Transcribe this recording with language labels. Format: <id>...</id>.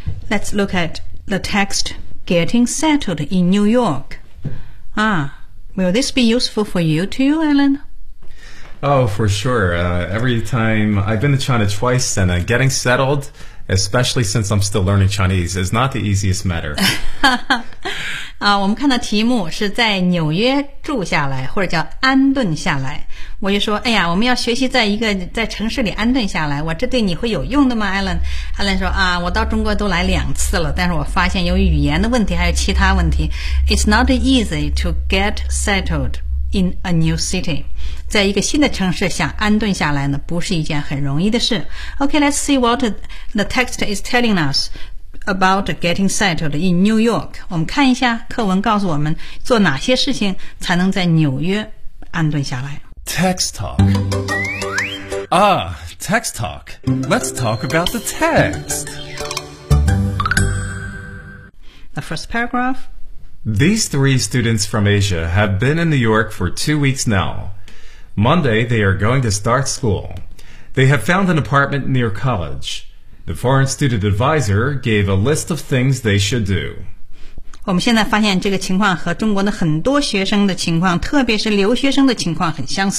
<en>Let's look at the text Getting settled in New York. Will this be useful for you too, Alan? Oh, for sure. Every time I've been to China twice, and getting settled, especially since I'm still learning Chinese, is not the easiest matter.</en> <zh>我们看到题目是在纽约住下来，或者叫安顿下来。我就说，哎呀，我们要学习在一个在城市里安顿下来，我这对你会有用的吗 ？Alan 说啊，我到中国都来两次了，但是我发现由于语言的问题还有其他问题 ，</zh> <en>It's not easy to get settled in a new city，</en> <zh>在一个新的城市想安顿下来呢，不是一件很容易的事。</zh> <en>Okay, let's see what the text is telling us about getting settled in New York。</en> <zh>我们看一下课文告诉我们做哪些事情才能在纽约安顿下来。</zh> <en>Text talk. Let's talk about the text. The first paragraph. These three students from Asia have been in New York for 2 weeks now. Monday, they are going to start school. They have found an apartment near college. The foreign student advisor gave a list of things they should do.</en> <zh>我们现在发现这个情况和中国的很多学生的情况，特别是留学生的情况很相似。</zh>